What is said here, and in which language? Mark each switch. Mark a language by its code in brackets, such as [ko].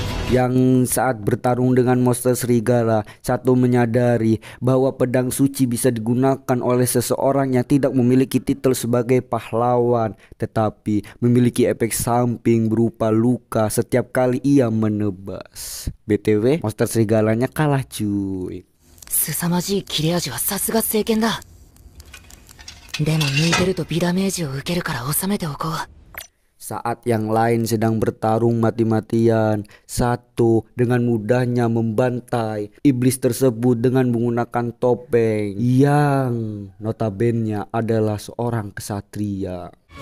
[id] Yang saat bertarung dengan monster serigala, satu menyadari bahwa pedang suci bisa digunakan oleh seseorang yang tidak memiliki titel sebagai pahlawan, tetapi memiliki efek samping berupa luka setiap kali ia menebas. BTW, monster serigalanya kalah cuy. [ja] 凄まじい切れ味はさすが聖剣だ。でも抜いてると微ダメージを受けるから収めておこう。 [id] Saat yang lain sedang bertarung mati-matian, satu dengan mudahnya membantai iblis tersebut dengan menggunakan topeng yang notabene adalah seorang kesatria.